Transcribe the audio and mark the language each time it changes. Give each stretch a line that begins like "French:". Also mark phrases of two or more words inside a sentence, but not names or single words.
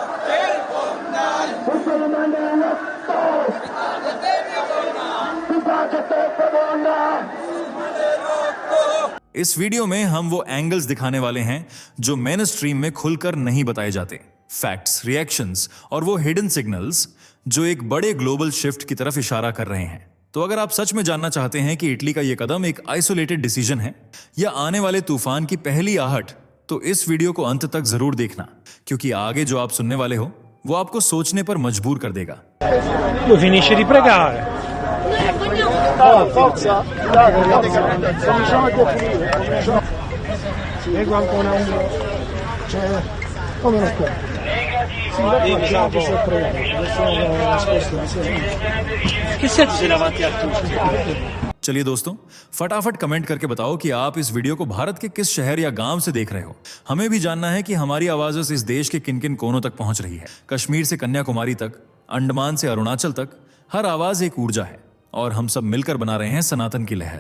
Hindi: इस वीडियो में हम वो एंगल्स दिखाने वाले हैं जो
English: main stream
Hindi: में खुलकर नहीं बताए जाते,
English: facts, reactions
Hindi: और वो
English: hidden signals
Hindi: जो एक बड़े
English: global shift
Hindi: की तरफ इशारा कर रहे हैं। तो अगर आप सच में जानना चाहते हैं कि इटली का ये कदम एक
English: isolated decision
Hindi: है या आने वाले तूफान की पहली आहट, तो इस वीडियो को अंत तक जरूर देखना, क्योंकि आगे जो आप सुनने वाले हो वो आपको सोचने पर मजबूर कर देगा।
Italian: Lui finisce di pregare. Forza, cominciamo a definire. Leggo ancora un. Cioè, come non può? Sì, dopo sto pregando, adesso nascosto. Che senso sei davanti a tutti?
Hindi: चलिए दोस्तों, फटाफट कमेंट करके बताओ कि आप इस वीडियो को भारत के किस शहर या गांव से देख रहे हो। हमें भी जानना है कि हमारी आवाज इस देश के किन किन कोनों तक पहुंच रही है। कश्मीर से कन्याकुमारी तक, अंडमान से अरुणाचल तक, हर आवाज एक ऊर्जा है और हम सब मिलकर बना रहे हैं सनातन की लहर।